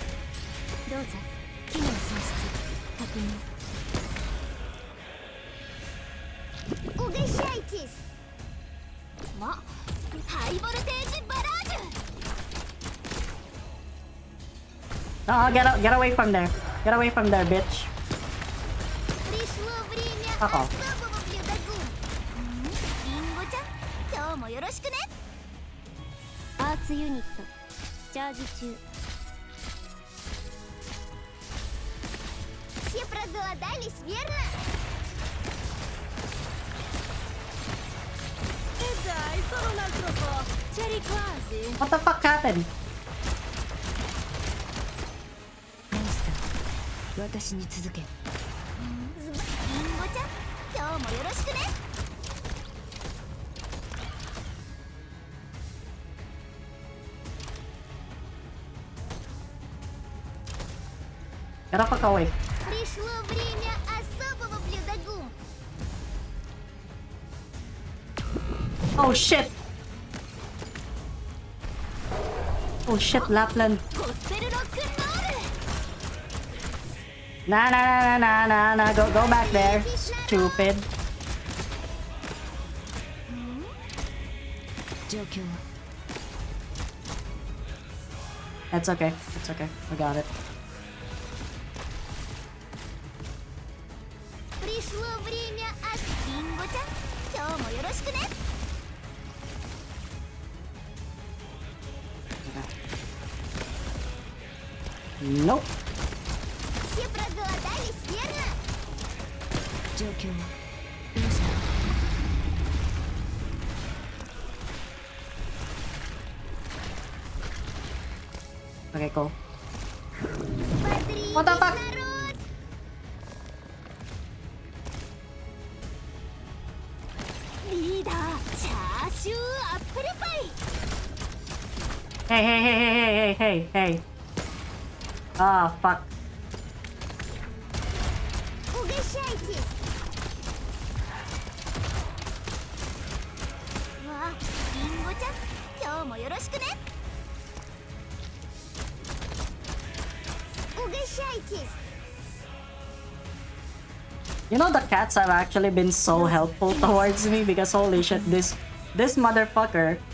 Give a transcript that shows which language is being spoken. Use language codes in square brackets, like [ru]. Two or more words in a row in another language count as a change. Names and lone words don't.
[ja] どうぞ。機能喪失。確認。Угощайтесь! ま、ハイボルテージバラージュ。 [en] Oh, get away from there. Get away from there, bitch. [ru] Пришло время [en] Uh-oh. [ru] особого блюдогу. [ja] リンゴちゃん、今日もよろしくね。アーツユニットチャージ中。 [ru] Все проголодались, верно? [it] Dai, solo un altro po'. C'eri quasi. [en] What the fuck happened? [ja] モンスター、私に続け。リンゴちゃん、今日もよろしくね。 [en] Get the fuck away. [ru] Пришло время особого блюдогу. [en] Oh shit! Oh shit, Lapland. [ja] ゴスペルロックンロール。 [en] Nah. Go back there. Stupid. [ja] 状況は [en] That's okay. It's okay. We got it. [ru] Пришло время [ja] リンゴちゃん、今日もよろしくね。 [en] Nope. [ru] Все проголодались, верно? [ja] 状況はどうした？ [en] Okay, cool. [ru] Смотри, [en] What the fuck? [ru] народ! Лидер, [ja] チャーシューアップルパイ [en] Hey, hey, hey, hey, hey, hey, hey. Ah, fuck. [ru] Угощайтесь! Ва, [ja] Ринго-chan, 今日もよろしくね! [ru] Угощайтесь! [en] You know, the cats have actually been so helpful towards me because holy shit, this motherfucker.